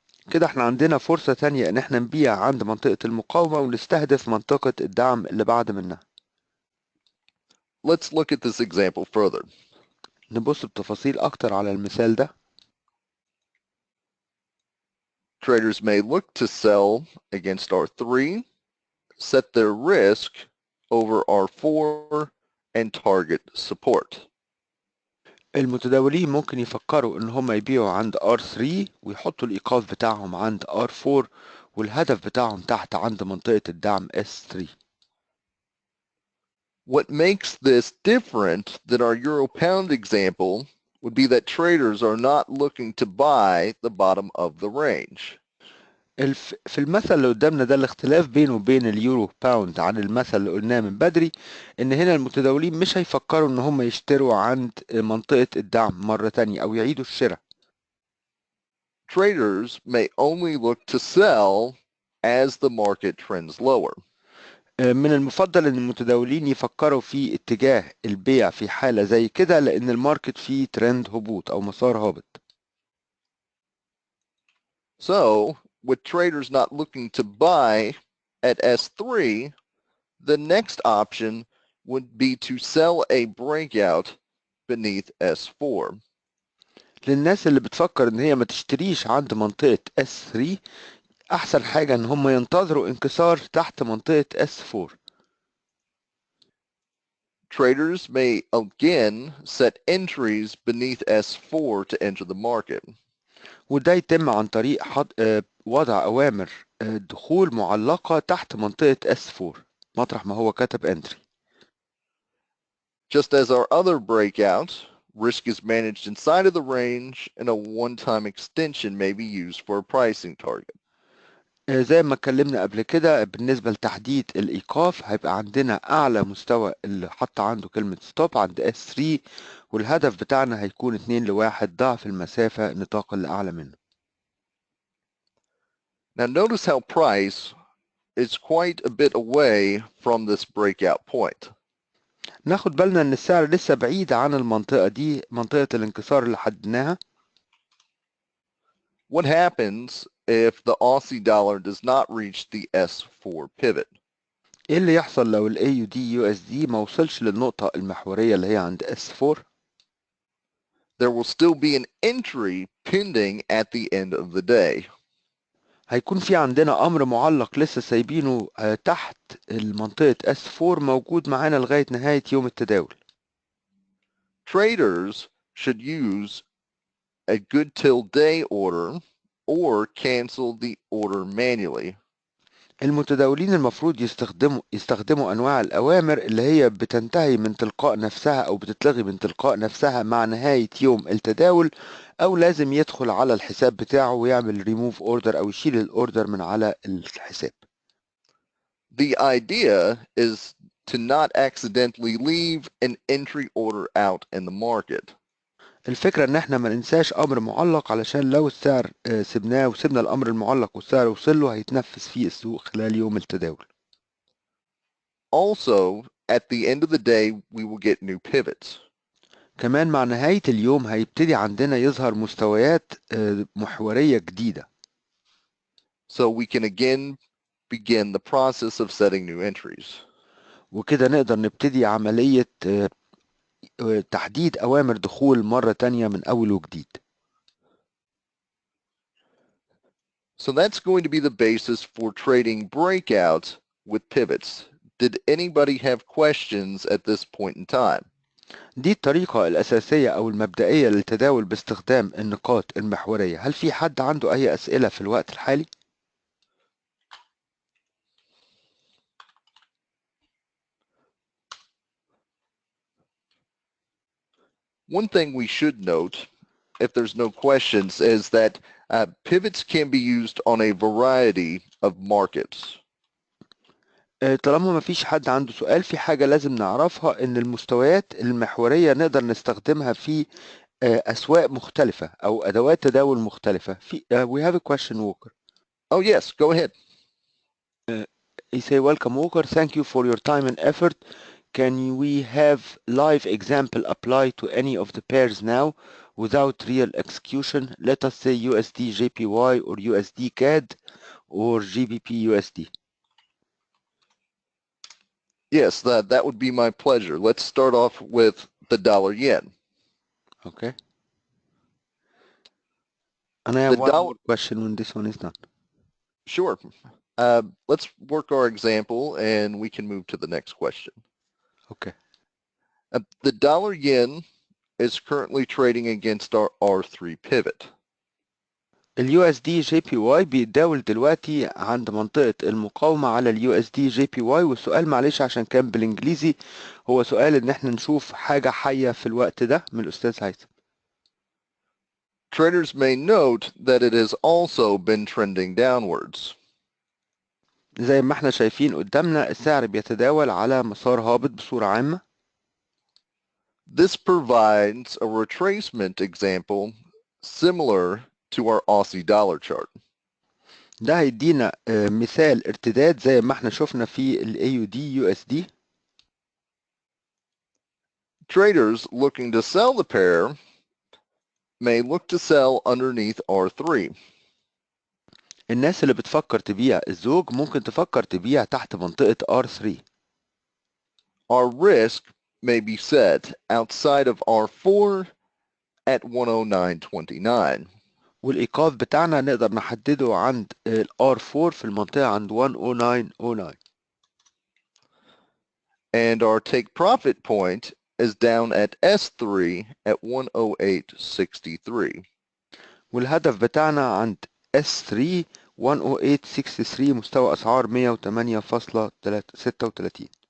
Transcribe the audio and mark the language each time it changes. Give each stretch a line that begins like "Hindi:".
Arabic: كده احنا عندنا فرصة تانية إن احنا نبيع عند منطقة المقاومة ونستهدف منطقة الدعم اللي بعد منها.
English: Let's look at this example further.
Arabic: نبص بتفاصيل أكتر على المثال ده.
English: Traders may look to sell against R3, set their risk over R4, and target support.
Arabic: المتداولين ممكن يفكروا ان هم يبيعوا عند R3 ويحطوا الايقاف بتاعهم عند R4 والهدف بتاعهم تحت عند منطقة الدعم S3.
English: What makes this different than our euro pound example would be that traders are not looking to buy the bottom of the range.
Arabic: في المثل اللي قدامنا ده الاختلاف بينه وبين اليورو باوند عن المثل اللي قلناه من بدري ان هنا المتداولين مش هيفكروا ان هم يشتروا عند منطقة الدعم مرة تانية او يعيدوا الشراء.
English: Traders may only look to sell as the market trends lower.
Arabic: من المفضل ان المتداولين يفكروا في اتجاه البيع في حالة زي كده لان الماركت فيه ترند هبوط او مسار هابط.
English: So, with traders not looking to buy at S3, the next option would be to sell a breakout beneath S4.
Arabic: للناس اللي بتفكر ان هي ما تشتريش عند منطقة S3 احسن حاجة ان هم ينتظروا انكسار تحت منطقة S4.
English: Traders may again set entries beneath S4 to enter the market.
Arabic: وده يتم عن طريق وضع أوامر دخول معلقة تحت منطقة S4 مطرح ما هو كتب entry.
English: Just as our other breakout, risk is managed inside of the range and a one-time extension may be used for a pricing target.
Arabic: زي ما اتكلمنا قبل كده بالنسبة لتحديد الإيقاف هيبقى عندنا أعلى مستوى اللي حط عنده كلمة stop عند S3 والهدف بتاعنا هيكون 2 ل1 ضعف المسافة النطاق اللي أعلى منه.
English: Now notice how price is quite a bit away from this breakout point.
Arabic: ناخد بالنا ان السعر لسه بعيد عن المنطقة دي منطقة الانكسار اللي حددناها.
English: What happens if the Aussie dollar does not reach the S4 pivot?
Arabic: ايه اللي يحصل لو ال AUD USD ما وصلش للنقطة المحورية اللي هي عند S4؟
English: There will still be an entry pending at the end of the day.
Arabic: هيكون في عندنا أمر معلق لسه سايبينه تحت المنطقة S4 موجود معانا لغاية نهاية يوم التداول.
English: Traders should use a good till day order or cancel the order manually.
Arabic: المتداولين المفروض يستخدموا أنواع الأوامر اللي هي بتنتهي من تلقاء نفسها أو بتتلغي من تلقاء نفسها مع نهاية يوم التداول أو لازم يدخل على الحساب بتاعه ويعمل
English: remove order
Arabic: أو يشيل الأوردر من على الحساب.
English: The idea is to not accidentally leave an entry order out in the market.
Arabic: الفكرة ان احنا ما ننساش امر معلق علشان لو السعر سبناه وسبنا الامر المعلق والسعر وصل له هيتنفذ فيه السوق خلال يوم التداول.
English: Also, at the end of the day, we will get new pivots.
Arabic: كمان مع نهاية اليوم هيبتدي عندنا يظهر مستويات محورية جديدة.
English: So we can again begin the process of setting new entries.
Arabic: وكده نقدر نبتدي عملية تحديد أوامر دخول مرة تانية من أول وجديد.
English: So that's going to be the basis for trading breakouts with pivots. Did anybody have questions at this point in time?
Arabic: دي الطريقة الأساسية أو المبدئية للتداول باستخدام النقاط المحورية. هل في حد عنده أي أسئلة في الوقت الحالي؟
English: One thing we should note, if there's no questions, is that pivots can be used on a variety of markets.
Arabic: طالما ما فيش حد عنده سؤال في حاجة لازم نعرفها إن المستويات المحورية نقدر نستخدمها في أسواق مختلفة أو أدوات تداول مختلفة.
English: We have a question, Walker. Oh yes, go ahead. He say, welcome, Walker. Thank you for your time and effort. Can we have live example apply to any of the pairs now without real execution? Let us say USD JPY or USD CAD or GBP USD. Yes, that would be my pleasure. Let's start off with the dollar yen. Okay. And I have one more question when this one is done. Sure. Let's work our example and we can move to the next question. Okay. The dollar yen is currently trading against our R3 pivot.
Arabic: اليو اس دي جي بي واي بيتداول دلوقتي عند منطقة المقاومة على اليو اس دي جي بي واي. والسؤال معلش عشان كان بالانجليزي، هو سؤال ان احنا نشوف حاجة حية في الوقت ده من الاستاذ هيثم.
English: Traders may note that it has also been trending downwards.
Arabic: زي ما احنا شايفين قدامنا السعر بيتداول على مسار هابط بصورة عامة.
English: This provides a retracement example similar to our Aussie dollar chart.
Arabic: ده هيدينا مثال ارتداد زي ما احنا شفنا في ال AUD USD.
English: Traders looking to sell the pair may look to sell underneath R3.
Arabic: الناس اللي بتفكر تبيع الزوج ممكن تفكر تبيع تحت منطقة R3.
English: Our risk may be set outside of R4 at 109.29.
Arabic: والإيقاف بتاعنا نقدر نحدده عند ال R4 في المنطقة عند 109.09.
English: And our take profit point is down at S3 at 108.63.
Arabic: والهدف بتاعنا عند S3 108.63 مستوى أسعار 108.63.